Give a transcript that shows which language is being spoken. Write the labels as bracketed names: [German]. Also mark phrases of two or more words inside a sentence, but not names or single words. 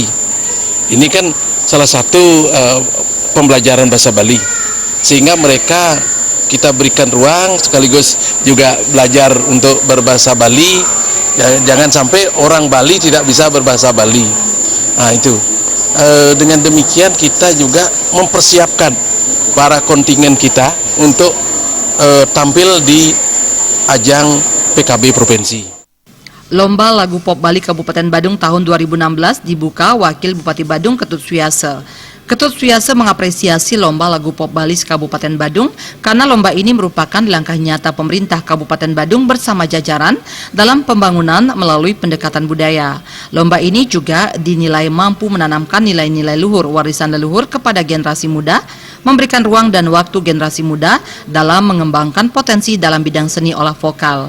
[Indonesian] Ini kan salah satu pembelajaran bahasa Bali, sehingga mereka kita berikan ruang sekaligus juga belajar untuk berbahasa Bali. Jangan sampai orang Bali tidak bisa berbahasa Bali. Nah itu, dengan demikian kita juga mempersiapkan para kontingen kita untuk tampil di ajang PKB Provinsi. Lomba lagu pop Bali Kabupaten Badung tahun 2016 dibuka Wakil Bupati Badung Ketut Suyase. Ketut Suyase mengapresiasi lomba lagu pop Bali Kabupaten Badung karena lomba ini merupakan langkah nyata pemerintah Kabupaten Badung bersama jajaran dalam pembangunan melalui pendekatan budaya. Lomba ini juga dinilai mampu menanamkan nilai-nilai luhur warisan leluhur kepada generasi muda, memberikan ruang dan waktu generasi muda dalam mengembangkan potensi dalam bidang seni olah vokal.